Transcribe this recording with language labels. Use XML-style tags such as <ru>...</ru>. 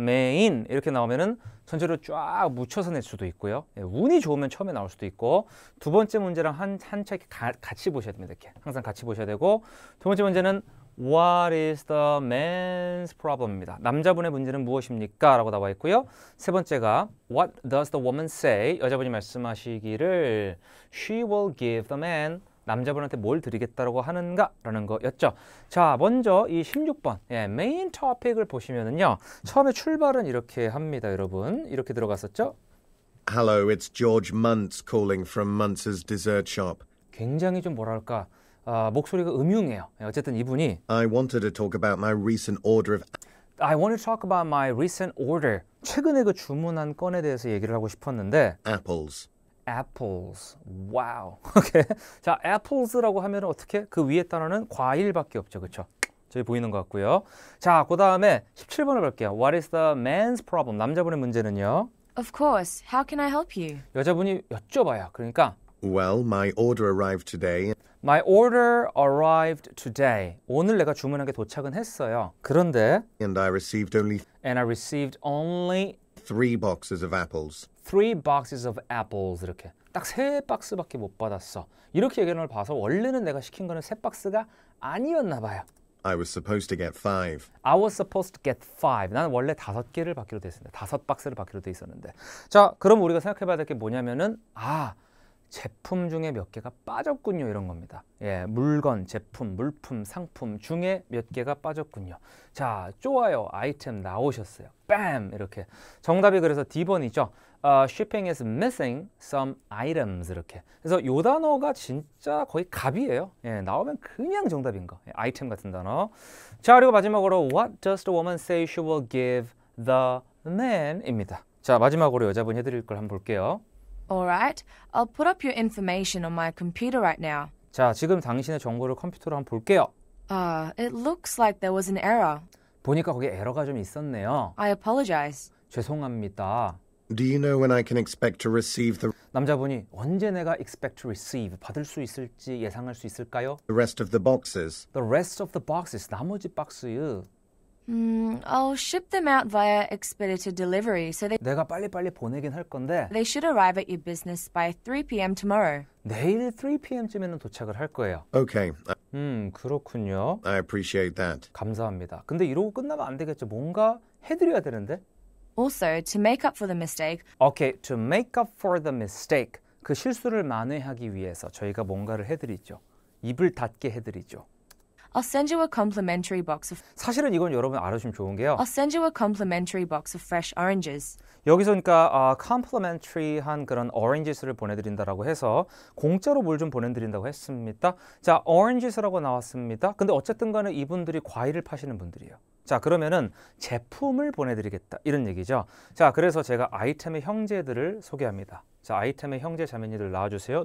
<ko>main 이렇게 나오면은 전체로 쫙 묻혀서 낼 수도 있고요. 예, 운이 좋으면 처음에 나올 수도 있고 두 번째 문제랑 한차 같이 보셔야 됩니다. 이렇게 항상 같이 보셔야 되고 두 번째 문제는</ko> <en>What is the man's problem</en> <ko>입니다. 남자분의 문제는 무엇입니까? 라고 나와 있고요. 세 번째가</ko> <en>What does the woman say?</en> <ko>여자분이 말씀하시기를</ko> <en>She will give the man</en> <ko>남자분한테 뭘 드리겠다라고 하는가? 라는 거였죠. 자, 먼저 이 16번 메인 토픽을 보시면은요. 처음에 출발은 이렇게 합니다, 여러분. 이렇게 들어갔었죠?</ko> <en>Hello, it's George Muntz calling from Muntz's Dessert Shop.</en> <ko>굉장히 좀 뭐랄까 목소리가 음흉해요. 어쨌든 이분이</ko> <en>I wanted to talk about my recent order of I want to talk about my recent order.</en> <ko>최근에 그 주문한 건에 대해서 얘기를 하고 싶었는데</ko> <en>apples.</en> <ko>apples. 와우. 오케이. 자, apples라고 하면 어떻게? 그 위에 단어는 과일밖에 없죠. 그렇죠? 저기 보이는 것 같고요. 자, 그다음에 17번을 볼게요.</ko> <en>What is the man's problem?</en> <ko>남자분의 문제는요.</ko> <en>Of course. How can I help you?</en> <ko>여자분이 여쭤봐요. 그러니까</ko> <en>Well, my order arrived today. My order arrived today.</en> <ko>오늘 내가 주문한 게 도착은 했어요. 그런데</ko> <en>And I received only And I received only 3 boxes of apples. 3 boxes of apples</en> <ko>이렇게 딱 3박스밖에 못 받았어. 이렇게 얘기하는 걸 봐서 원래는 내가 시킨 거는 3박스가 아니었나 봐요.</ko> <en>I was supposed to get 5. I was supposed to get 5.</en> <ko>나는 원래 5개를 받기로 돼 있었는데 5박스를 받기로 돼 있었는데. 자, 그럼 우리가 생각해 봐야 될 게 뭐냐면은 제품 중에 몇 개가 빠졌군요. 이런 겁니다. 예, 물건, 제품, 물품, 상품 중에 몇 개가 빠졌군요. 자, 좋아요. 아이템 나오셨어요. 빰! 이렇게. 정답이 그래서 D번이죠.</ko> <en>Shipping is missing some items.</en> <ko>이렇게. 그래서 이 단어가 진짜 거의 갑이에요. 예, 나오면 그냥 정답인 거. 예, 아이템 같은 단어. 자, 그리고 마지막으로</ko> <en>What does the woman say she will give the man?</en> <ko>입니다. 자, 마지막으로 여자분이 해드릴 걸 한번 볼게요.</ko> <en>Alright. I'll put up your information on my computer right now.</en> <ko>자, 지금 당신의 정보를 컴퓨터로 한번 볼게요.</ko> <en>It looks like there was an error.</en> <ko>보니까 거기에 에러가 좀 있었네요.</ko> <en>I apologize.</en> <ko>죄송합니다.</ko> <en>Do you know when I can expect to receive the</en> <ko>남자분이 언제 내가</ko> <en>expect to receive</en> <ko>받을 수 있을지 예상할 수 있을까요?</ko> <en>rest of the boxes? The rest of the boxes</en> <ko>나머지 박스유.</ko> <en>I'll ship them out via expedited delivery, so</en> <ko>내가 빨리빨리 보내긴 할 건데</ko> <en>they should arrive at your business by 3 p.m. tomorrow.</en> <ko>내일 3 p.m.쯤에는 도착을 할 거예요.</ko> <en>Okay,</en> <ko>그렇군요.</ko> <en>I appreciate that.</en> <ko>감사합니다. 근데 이러고 끝나면 안 되겠죠. 뭔가 해드려야 되는데.</ko> <en>Also, to make up for the mistake, Okay, to make up for the mistake.</en> <ko>그 실수를 만회하기 위해서 저희가 뭔가를 해드리죠. 입을 닫게 해드리죠. I'll send you a complimentary box of 사실은 이건 여러분 알아주시면 좋은 게요.</ko> <en>I'll send you a complimentary box of fresh oranges.</en> <ko>여기서 그러니까 complimentary,한 그런 oranges를 보내드린다라고 해서 공짜로 뭘 좀 보내드린다고 했습니다. 자, oranges라고 나왔습니다. 근데 어쨌든 간에 이분들이 과일을 파시는 분들이에요. 자, 그러면은 제품을 보내드리겠다 이런 얘기죠. 자, 그래서 제가 아이템의 형제들을 소개합니다. 자, 아이템의 형제 자매니들 나와주세요.</ko>